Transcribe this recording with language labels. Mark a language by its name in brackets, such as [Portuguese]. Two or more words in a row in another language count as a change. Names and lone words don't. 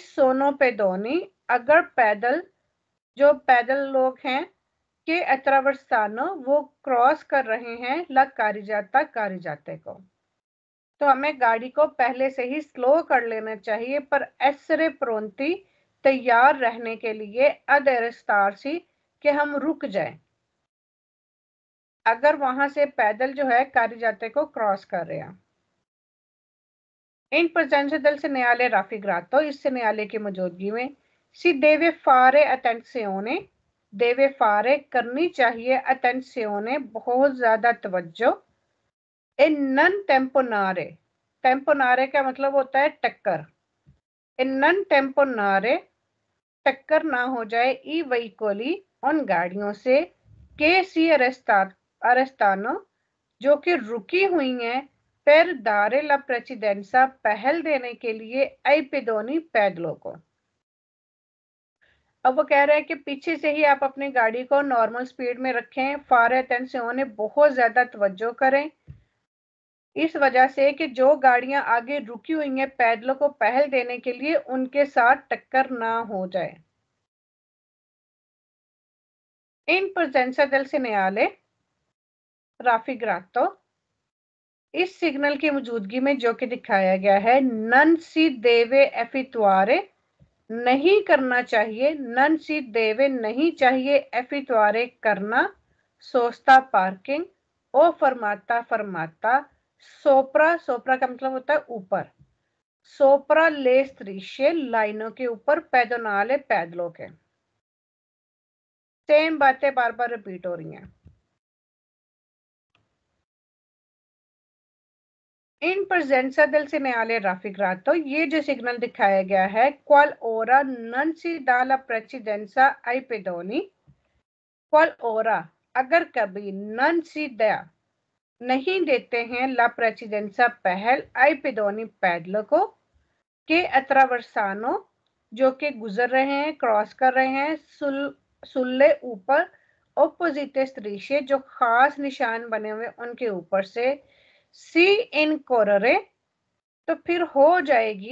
[Italian] sono pedoni, [Hindi] अगर पैदल जो पैदल लोग हैं [Italian] che attraversano [Hindi] वो क्रॉस कर रहे हैं [Italian] la carreggiata, [Hindi] कारिजाते को, तो हमें गाड़ी को पहले से ही स्लो कर लेना चाहिए [Italian] per essere pronti, [Hindi] तैयार रहने के लिए [Italian] ad arrestarsi [Hindi] कि हम रुक जाएं अगर वहां से पैदल जो है कारिजाते को क्रॉस कर रहे हैं। [Italian] in presenza del segnale raffigurato, [Hindi] इस segnale की मौजूदगी में [Italian] si deve fare attenzione, deve [Hindi] fare करनी चाहिए, attenzione बहुत ज्यादा तवज्जो, [Italian] e non temponare, [Hindi] temponare का मतलब होता है टक्कर, [Italian] e non temponare [Hindi] टक्कर ना हो जाए, [Italian] i veicoli [Hindi] उन गाड़ियों से [Italian] che si arrestano [Hindi] जो कि रुकी हुई हैं, [Italian] per dare la precedenza [Hindi] पहल देने के लिए [Italian] ai pedoni [Hindi] पैदलों को। अब वो कह रहे हैं कि पीछे से ही आप अपनी गाड़ी को नॉर्मल स्पीड में रखें, [Italian] fare attenzione [Hindi] बहुत ज्यादा तवज्जो करें, इस वजह से कि जो गाड़ियां आगे रुकी हुई हैं पैदलों को पहल देने के लिए उनके साथ टक्कर ना हो जाए। [Italian] in presenza del segnale raffigurato, [Hindi] इस सिग्नल की मौजूदगी में जो कि दिखाया गया है [Italian] non si deve effettuare, [Hindi] नहीं करना चाहिए, [Italian] non si deve [Hindi] नहीं चाहिए, एफितुआरे करना, सोस्ता पार्किंग, [Italian] o fermata [Hindi] फरमाता, [Italian] sopra, sopra [Hindi] का मतलब होता है ऊपर, [Italian] sopra le strisce [Hindi] लाइनों के ऊपर, पैदोनाले पैदलों के। सेम बातें बार बार रिपीट हो रही हैं। [Italian] in presenza del segnale raffigurato, [Hindi] ये जो सिग्नल दिखाया गया है [Italian] qual ora non si dà la precedenza ai pedoni, qual ora [Hindi] अगर कभी [Italian] non si dà [Hindi] नहीं देते हैं [Italian] la precedenza [Hindi] पहल [Italian] ai pedoni [Hindi] पैदलों को, [Italian] che attraversano [Hindi] जो कि गुजर रहे हैं, क्रॉस कर रहे हैं, सुल्ले ऊपर ओपोजिट स्त्रीशे जो खास निशान बने हुए उनके ऊपर से, [Italian] si incorre [Hindi] तो फिर हो जाएगी।